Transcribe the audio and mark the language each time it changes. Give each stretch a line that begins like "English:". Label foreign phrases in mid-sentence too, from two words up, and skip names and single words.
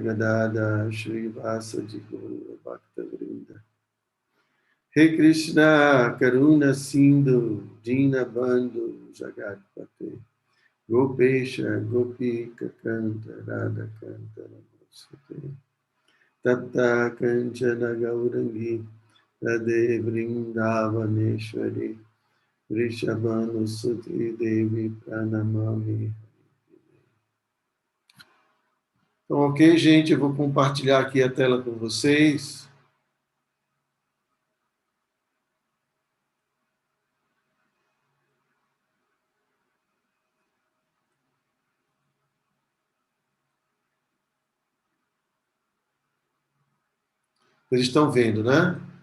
Sanskrit: Gadada Shri Vasaji Gaura Bhakta Vrinda He Krishna Karuna Sindhu Dina Bandhu Jagatpate Gopesha Gopika Kanta Radha Kanta Namaste Tapta Kanchana Gaurangi Radhe Vrindavaneshwari Vrishabhanusuti Devi Pranamami.
Portuguese: Então, ok, gente, eu vou compartilhar aqui a tela com vocês. Vocês estão vendo, né?